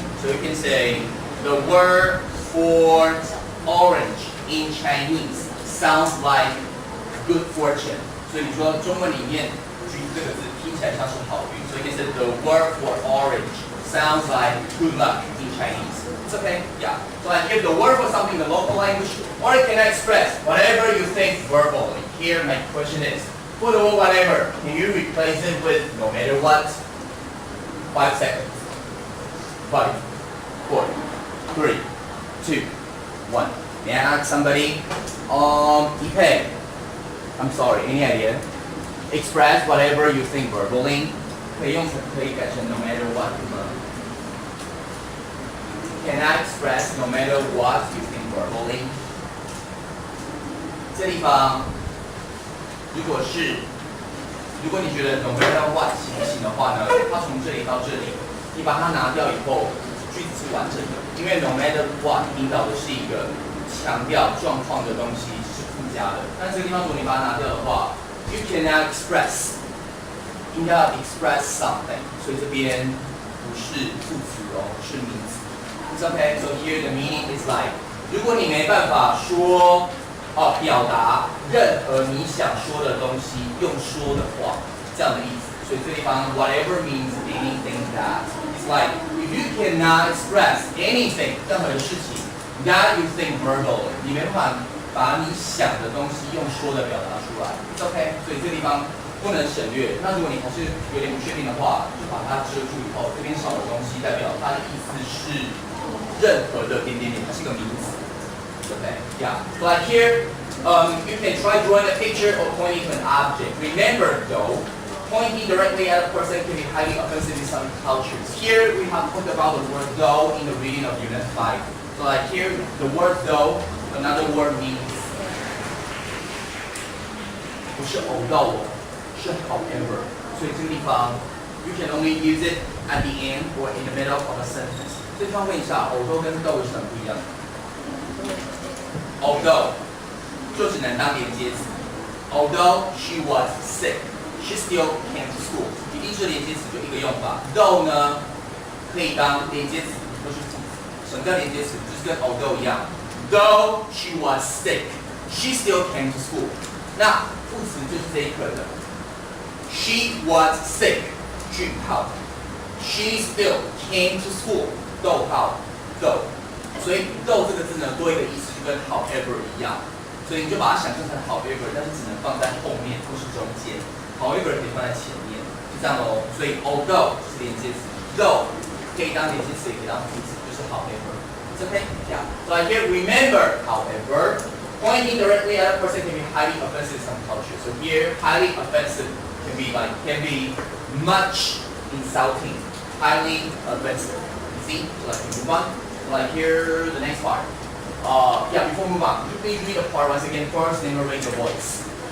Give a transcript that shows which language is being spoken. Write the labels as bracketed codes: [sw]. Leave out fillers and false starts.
[en] So you can say the word for orange in Chinese sounds like good fortune. 所以你说中文里面橘子这个字听起来像是好运。 So you can say the word for orange sounds like good luck in Chinese. It's okay, yeah. So I give the word for something in the local language, or you can express whatever you think verbally. Here my question is, for the word whatever, can you replace it with no matter what? 5 seconds. 5, 4, 3, 2, 1. May I ask somebody? Ipe, I'm sorry, any idea? Express whatever you think verbally. [zh] 可以改成 no matter what 吗？ [en] Can I express no matter what you think verbally? [zh] 这地方，如果你觉得 no matter what 行不行的话呢，它从这里到这里，你把它拿掉以后，句子是完整的。因为 no matter what 引导的是一个强调状况的东西，是附加的。但这个地方如果你把它拿掉的话 ， [en] you cannot express， [zh] 应该要 express something， 所以这边不是副词哦，是名词。 [en] It's okay. So here the meaning is like， [zh] 如果你没办法说表达任何你想说的东西，用说的话，这样的意思。所以这地方 [en] whatever means anything that it's like if you cannot express anything [zh] 任何的事情 [en] that you think verbally， [zh] 你没办法把你想的东西用说的表达出来。 [en] It's okay. [zh] 所以这地方不能省略。那如果你还是有点不确定的话，就把它遮住以后，这边少的东西代表它的意思是任何的点点点，它是一个名词。 [en] Okay, yeah. So like here, you can try drawing a picture or pointing to an object. Remember though, pointing directly at a person can be highly offensive in some cultures. Here we have talked about the word though in the reading of Unit 5. So like here, the word though, another word means 不是although，是 however. [zh] 所以这个地方 [en] you can only use it at the end or in the middle of a sentence. [zh] 这地方问一下 although 跟 though 有什么不一样？Although 就只能当连接词。 [en] Although she was sick, she still came to school. [zh] 一定是连接词，就一个用法。Though 呢，可以当连接词或是副词。什么叫连接词？就是跟 although 一样。 [en] Though she was sick, she still came to school. [zh] 那副词就是这一课的。 [en] She was sick. [zh] 句号。 [en] She still came to school. [zh] 逗号。Though。所以 though 这个字呢，多一个意思就跟 however 一样，所以你就把它想象成 however， 但是只能放在后面或是中间 ，however 可以放在前面，就这样咯。所以 although 就是连接词 ，though 可以当连接词，也可以当副词，就是 however。 [en] It's okay? Yeah. So like here, remember, however, pointing directly at a person can be highly offensive in some cultures. So here, highly offensive can be much insulting, highly offensive. You see? So like move on. So like here, the next part. Yeah, before we move on, could you please read the part once again first, then raise your voice.